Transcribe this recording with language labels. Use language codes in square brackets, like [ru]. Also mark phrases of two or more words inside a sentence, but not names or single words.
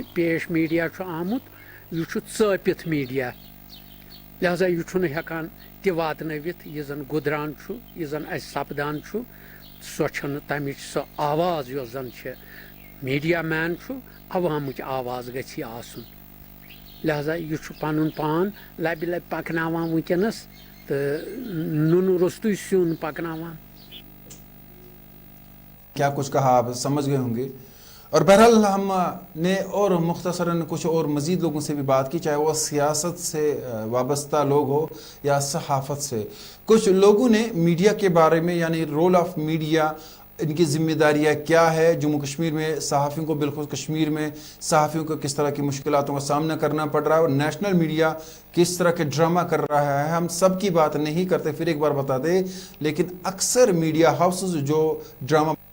[ks] پیش میڈیا چھُ آمُت یہِ چھُ ژٲپِتھ میڈیا لہذا یہ چھُنہٕ ہٮ۪کان تہِ واتنٲوِتھ یہِ زن گُدران چھُ یہِ زن اسہِ سپدان چھُ سۄ چھنہٕ تمِچ سۄ آواز یۄس زن چھِ میڈیا مین چھُ عوامٕچ آواز گژھِ یہِ آسُن لہذا یہ چھُ پنُن پان لبہِ لبہِ پکناوان وٕنکیٚنس تہٕ نُنہٕ روٚستُے سیُن پکناوان [ur] کیا کچھ کہا آپ سمجھ گئے ہوں گے اور بہرحال ہم نے اور مختصراً کچھ اور مزید لوگوں سے بھی بات کی چاہے وہ سیاست سے وابستہ لوگ ہو یا صحافت سے کچھ لوگوں نے میڈیا کے بارے میں یعنی [en] role of media [ur] ان کی ذمہ داریاں کیا ہے جموں کشمیر میں صحافیوں کو بالخصوص کشمیر میں صحافیوں کو کس طرح کی مشکلاتوں کا سامنا کرنا پڑ رہا ہے اور نیشنل میڈیا کس طرح کے ڈرامہ کر رہا ہے ہم سب کی بات نہیں کرتے پھر ایک بار بتا دیں لیکن اکثر میڈیا ہاؤسز جو ڈرامہ